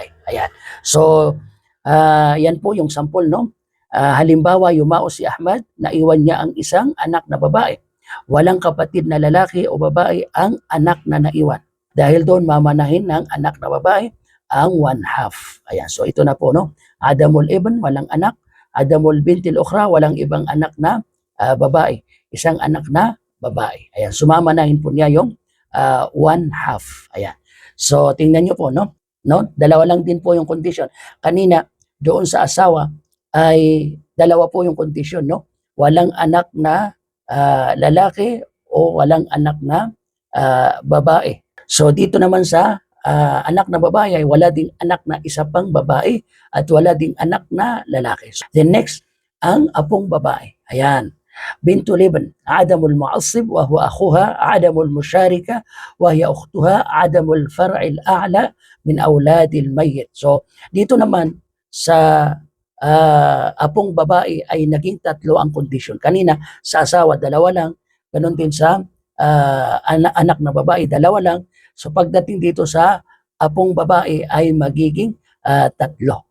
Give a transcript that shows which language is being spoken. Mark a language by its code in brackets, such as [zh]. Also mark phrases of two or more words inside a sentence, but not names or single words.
[tl] Ayan. So, yan po yung sample, no? Halimbawa, yumao si Ahmad, naiwan niya ang isang anak na babae. Walang kapatid na lalaki o babae ang anak na naiwan. Dahil doon, mamanahin ng anak na babae ang 1/2. Ayan, so ito na po, no? [ar] عدم الابن, [tl] walang anak. [ar] عدم البنت الأخرى, [tl] walang ibang anak na babae. Isang anak na babae. Ayan, sumamanahin po niya yung 1/2. Ayan. So, tingnan nyo po, no? Dalawa lang din po yung condition. Kanina, doon sa asawa ay dalawa po yung kondisyon, no? Walang anak na lalaki o walang anak na babae. So dito naman sa anak na babae ay wala ding anak na isa pang babae at wala ding anak na lalaki. Then next, ang apong babae. Ayan. [ar] بنت لبن عدم المعصب وهو أخوها عدم المشاركة وهي أختها عدم الفرع الأعلى من أولاد الميت. [tl] So dito naman sa apong babae ay naging tatlo ang kondisyon. Kanina sa asawa dalawa lang, ganun din sa anak na babae dalawa lang. So pagdating dito sa apong babae ay magiging tatlo.